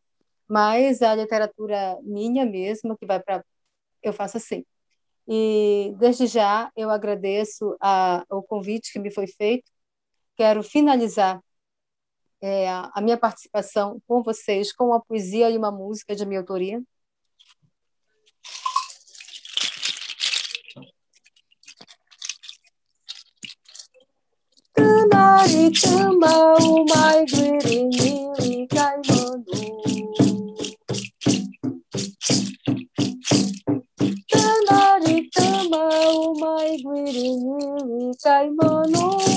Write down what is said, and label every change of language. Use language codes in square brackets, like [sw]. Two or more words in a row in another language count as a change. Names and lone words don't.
[pt] Mas a literatura minha mesma, que vai para. Eu faço assim. E, desde já, eu agradeço o convite que me foi feito. Quero finalizar a minha participação com vocês com uma poesia e uma música de minha autoria. Tanari tamba umai guirini kaimanu. Tanari tamba umai guirini kaimanu.